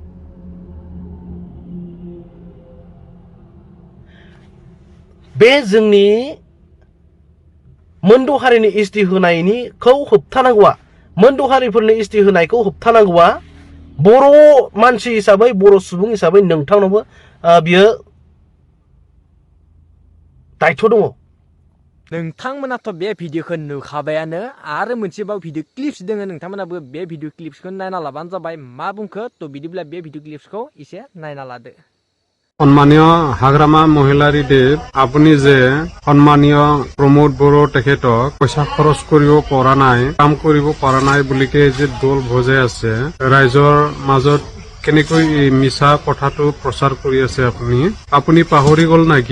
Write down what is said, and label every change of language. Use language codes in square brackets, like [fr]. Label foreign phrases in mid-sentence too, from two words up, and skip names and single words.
[brx] बे जोंनि मोनद' हारिनि एसटि होनायखौ होबथानांगौआ, मोनद' हारिफोरनि एसटि होनायखौ होबथानांगौआ बर' मानसि हिसाबै, बर' सुबुं हिसाबै नोंथांनावबो बियो दायथ' दङ। नोंथांमोनाथ' बे भिडिअखौ नुखाबायानो, आरो मोनसेबाव [en] video clips [brx] दोङो, नोंथांमोनाबो बे [en] video clips [brx] नायना लाबानो जाबाय। मा बुंखो? थ' बिदिब्ला बे [en] video clips [brx] एसे नायना लादो। [as] সন্মানীয় হাগ্ৰামা মহিলাৰীদেৱ, আপুনি যে সন্মানীয় প্ৰমোদ বড়ো তেখেতক পইচা খৰচ কৰিব পৰা নাই, কাম কৰিব পৰা নাই বুলিকে যে দল ভজাই আছে, ৰাইজৰ মাজত কেনেকৈ মিছা কথাটো প্ৰচাৰ কৰি আছে আপুনি পাহৰি গ'ল নেকি?